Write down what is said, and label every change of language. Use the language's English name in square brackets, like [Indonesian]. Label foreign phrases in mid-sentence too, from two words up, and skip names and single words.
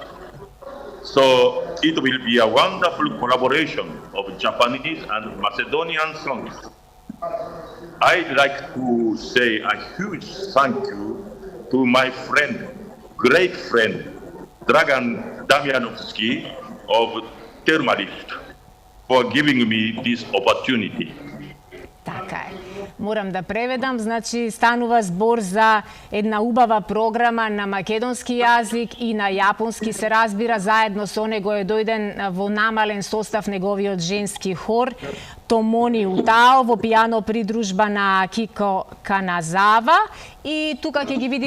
[English] So it will be a wonderful collaboration of Japanese and Macedonian songs. I'd like to say a huge thank you to my friend, great friend, Dragan Damianovski of Termalift for giving me this opportunity. [Macedonian] Така е. Морам да преведам, значи станува збор за една убава програма на македонски јазик и на јапонски, се разбира, заедно со него е дојден во намален состав неговиот женски хор Томони Утао во пијано придружба на Кико Каназава, и тука ќе ги видиме